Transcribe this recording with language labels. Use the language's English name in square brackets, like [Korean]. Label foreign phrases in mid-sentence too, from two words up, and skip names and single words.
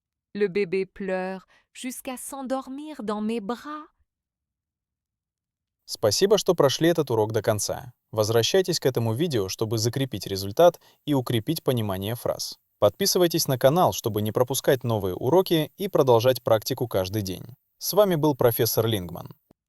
[French] Le bébé pleure jusqu'à s'endormir dans mes bras. [Russian] Спасибо, что прошли этот урок до конца. Возвращайтесь к этому видео, чтобы закрепить результат и укрепить понимание фраз. Подписывайтесь на канал, чтобы не пропускать новые уроки и продолжать практику каждый день. С вами был профессор Лингман.